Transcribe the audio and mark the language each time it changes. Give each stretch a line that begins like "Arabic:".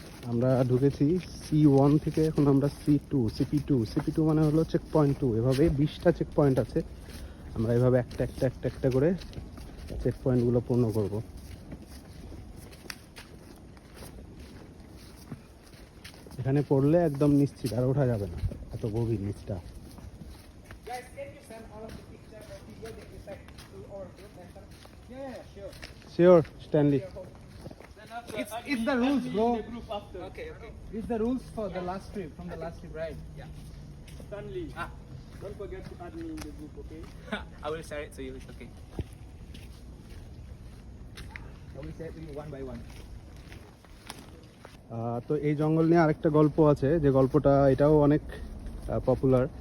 Bangla: আমরা ঢুকেছি C1 থেকে, এখন আমরা CP2 মানে হলো চেক পয়েন্ট 2। এভাবে 20টা চেক পয়েন্ট আছে, আমরা এভাবে একটা একটা একটা একটা করে চেক পয়েন্টগুলো পূর্ণ করব। এখানে পড়লে একদম নিশ্চিত আর ওঠা যাবে না, এত গভীর নিচটা।
English: Guys, can you send all of the pictures or video that you sent to our group later? Yeah, sure. Sure Stanley. It's the rules, bro. Okay, okay. It's the rules for the last trip, from the last trip, right? Yeah. Stanley, don't forget to add me in the group, okay? I will share it to you, it's okay. I will share it to you one by one.
Bangla: তো এই জঙ্গল নিয়ে আরেকটা গল্প আছে, যে গল্পটা এটাও অনেক পপুলার।